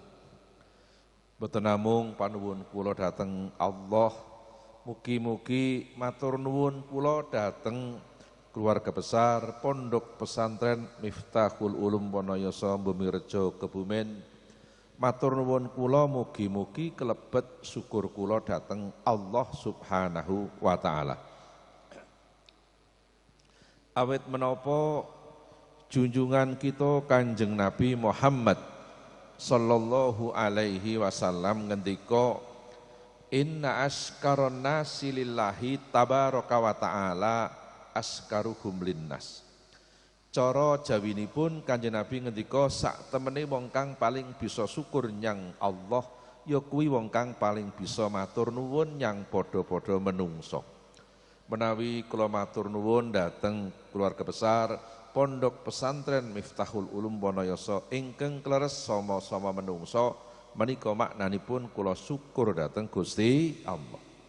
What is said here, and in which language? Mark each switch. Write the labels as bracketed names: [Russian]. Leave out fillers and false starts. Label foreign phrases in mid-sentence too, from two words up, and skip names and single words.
[Javanese] Boten namung panuwun kula dhateng Allah, mugi-mugi matur nuwun kula dhateng [Indonesian] keluarga besar [Javanese] Pondok Pesantren Miftahul Ulum Wonoyoso Bumirejo Kebumen. Matur nuwun kula mugi-mugi kelebet syukur kula dhateng Allah [Arabic] سبحانه و تعالى. [Javanese] Awit menapa junjungan kita [Arabic] Kanjeng Nabi Muhammad صلى الله عليه وسلم ngendika, إن أشكر الناس لله تبارك و تعالى أشكرهم للناس. [Javanese] Cara jawinipun Kanjeng Nabi ngendika, sak temene wong kang paling bisa syukur nyang Allah ya kuwi wong kang paling bisa matur nuwun nyang padha-padha menungso. Menawi kula matur nuwun dhateng [Indonesian] keluarga besar [Javanese] Pondok Pesantren Miftahul Ulum Wonoyoso ingkang kleres sama-sama menungso, menika maknanipun kula syukur dhateng Gusti Allah.